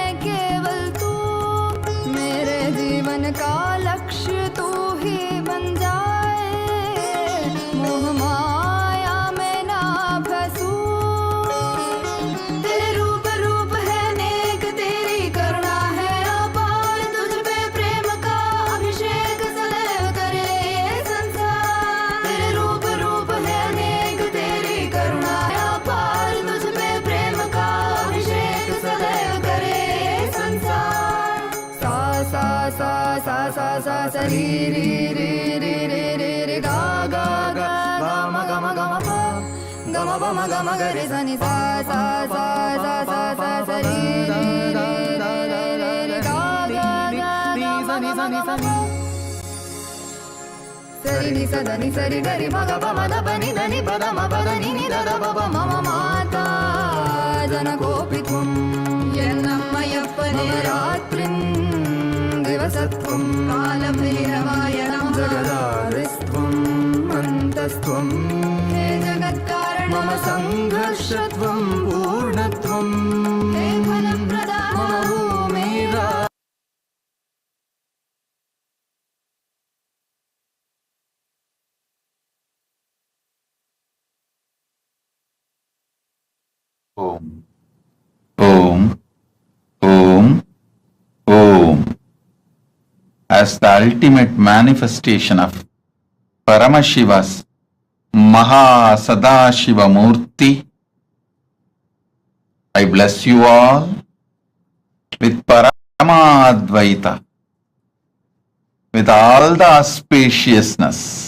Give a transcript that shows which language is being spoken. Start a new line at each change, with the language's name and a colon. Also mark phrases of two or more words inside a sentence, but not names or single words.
Hindi: केवल तू मेरे जीवन का लक्ष्य तू ही बन जाए मोह माया में ना फंसूं तेरे रूप रूप है नेक तेरी करुणा है अपार तुझ पे प्रेम का अभिषेक सदैव करे ये संसार तेरे रूप रूप है नेक तेरी करुणा है अपार तुझ पे प्रेम का अभिषेक सदैव करे ये संसार सा सा सा सा सा सा सा री री री री री री री गा गा गा ग म प ग म प म ग म ग रे सा नि सा सा सा सा सा सा सा री री री री री री री गा गा गा ग म ग म प सरि नि स द नि सरि ग रि म ग प म द प नि द नि प द म प द नि नि द द प प म म
Sanskrit: माता जनकोऽपि त्वं यन्नम्मयप्पने मम रात्रिं दिवसत्वं कालभैरवाय नमः जगदादिस्त्वम् अन्तस्त्वम् हे जगत्कारण मम सङ्घर्षत्वं पूर्णत्वम् हे फलप्रदा मम भूमिरा Om. Om. Om. Om.
English: As the ultimate manifestation of Paramashiva's MahaSadashiva Murthy, I bless you all with Paramadvaita, with all the auspiciousness,